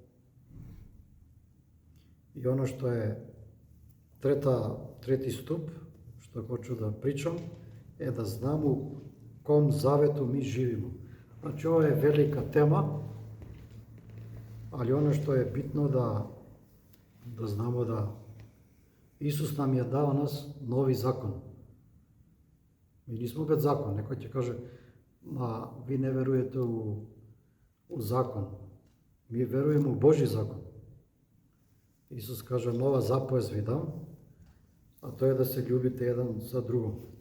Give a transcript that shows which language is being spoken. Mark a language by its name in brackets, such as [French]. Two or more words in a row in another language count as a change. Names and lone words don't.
[Serbian] I ono što je treti stup, što hoću da pričam, je da znamo u kom zavetu mi živimo. Znači ovo je velika tema, ali ono što je bitno da znamo da Исус нам [Macedonian] ја дава [Serbian] нас нови закон. Ми нисмо без закон. [Macedonian] Некој ќе каже, ви не веруете у закон. Ми веруеме у Божи закон. Исус каже, нова заповед ви дам, а тоа е да се љубите еден за другом.